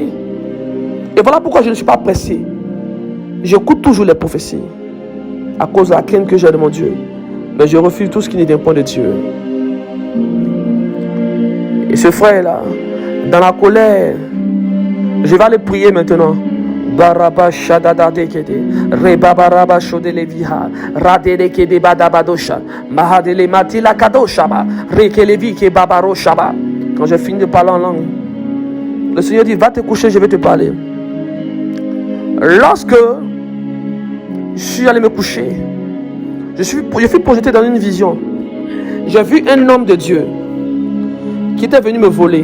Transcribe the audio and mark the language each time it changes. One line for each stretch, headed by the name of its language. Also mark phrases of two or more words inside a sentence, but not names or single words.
French: Et voilà pourquoi je ne suis pas pressé. J'écoute toujours les prophéties à cause de la crainte que j'ai de mon Dieu. Mais je refuse tout ce qui n'est d'un point de Dieu. Et ce frère-là, dans la colère, je vais aller prier maintenant. Baraba shadada dekede, rebabaraba shodeleviha, radelekede badabadosha, mahadele matila kadoshaba, rekelevi ke babaroshaba. Quand j'ai fini de parler en langue, le Seigneur dit, va te coucher, je vais te parler. Lorsque je suis allé me coucher, je suis projeté dans une vision. J'ai vu un homme de Dieu qui était venu me voler.